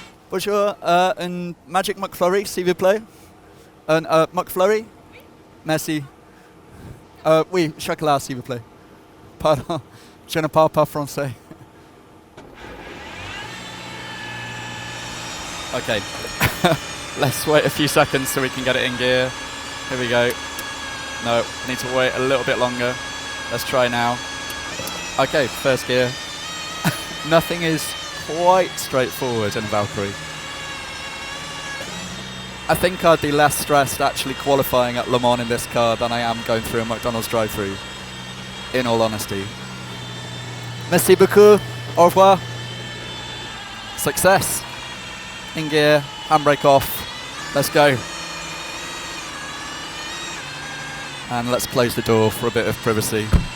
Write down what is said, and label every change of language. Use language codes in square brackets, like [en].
[fr] Bonjour, un Magic McFlurry, s'il vous plaît. Un McFlurry? Merci. Oui, chocolat, s'il vous plaît. Pardon, je ne parle pas français. [en] Okay, let's wait a few seconds so we can get it in gear. Here we go. No, need to wait a little bit longer. Let's try now. Okay, first gear. Nothing is quite straightforward in Valkyrie. I think I'd be less stressed actually qualifying at Le Mans in this car than I am going through a McDonald's drive-thru, in all honesty. [fr] Merci beaucoup, au revoir. [en] Success. In gear, handbrake off, let's go. And let's close the door for a bit of privacy.